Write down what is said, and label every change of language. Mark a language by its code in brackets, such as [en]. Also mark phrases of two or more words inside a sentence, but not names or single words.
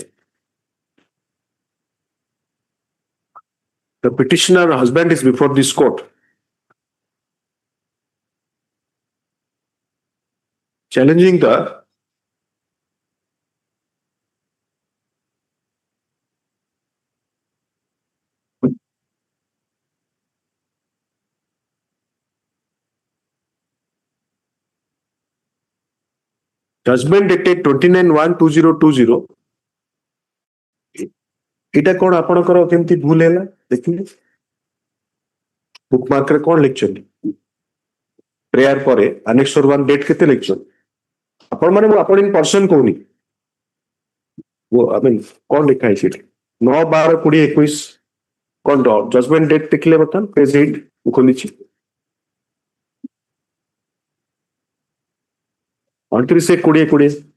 [en] The petitioner husband is before this court, challenging the judgment dated 29/1/2020. [or] এটা କଣ ଆପଣଙ୍କର କେମିତି ଭୁଲ ହେଲା ଦେଖିଲେ ବୁକ୍ ମାର୍କରେ କଣ ଲେଖିଛନ୍ତି ପ୍ରେୟାର ପରେ [en] annexure 1 date [or] କେତେ ଲେଖିଛନ୍ତି ଆପଣ ମାନେ ମୁଁ ଆପଣ [en] in person [or] କହୁନି କଣ ଲେଖା ହେଇଛି ଏଠି 9/12/2021 କଣ [en] judgment date [or] ଦେଖିଲେ ବର୍ତ୍ତମାନ ପେଜ 8 ମୁଁ ଖୋଲିଛି 29/20/20